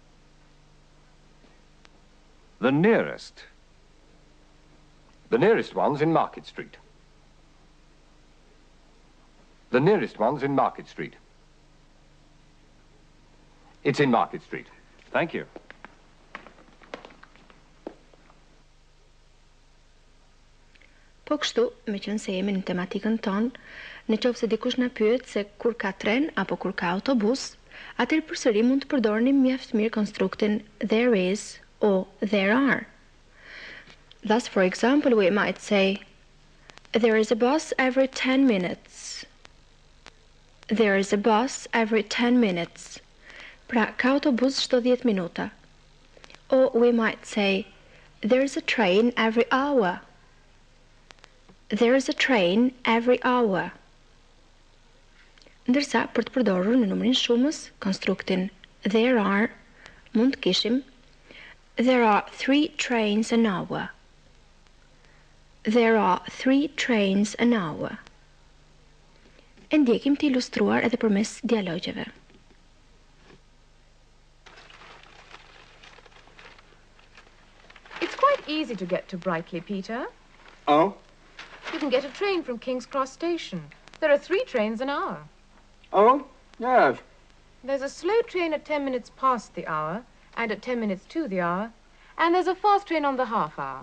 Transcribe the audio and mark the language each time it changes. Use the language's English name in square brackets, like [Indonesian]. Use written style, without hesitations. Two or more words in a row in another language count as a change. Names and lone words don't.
[English] The nearest. The nearest one's in Market Street. The nearest one's in Market Street. It's in Market Street. Thank you. [Albanian] Po kështu, me qenë se jemi në tematikën tonë, në qoftë se dikush na pyet se kur ka tren apo kur ka autobus, atëherë përsëri mund të përdornim mjaft mirë konstruktin [English] there is or there are. Thus, for example, we might say there is a bus every 10 minutes. There is a bus every 10 minutes. [Albanian] Pra, ka autobus çdo 10 minuta. [English] Or we might say there is a train every hour. There is a train every hour. [Albanian] Ndërsa, për të përdorur në numrin shumës, konstruktin [English] there are, [Albanian] mund të kishim [English] there are 3 trains an hour. There are 3 trains an hour. [Albanian] E ndjekim të ilustruar edhe përmes dialogjeve. [English] It's quite easy to get to Brightly, Peter. Oh? You can get a train from King's Cross Station. There are 3 trains an hour. Oh, yes. There's a slow train at 10 minutes past the hour, and at 10 minutes to the hour, and there's a fast train on the half hour.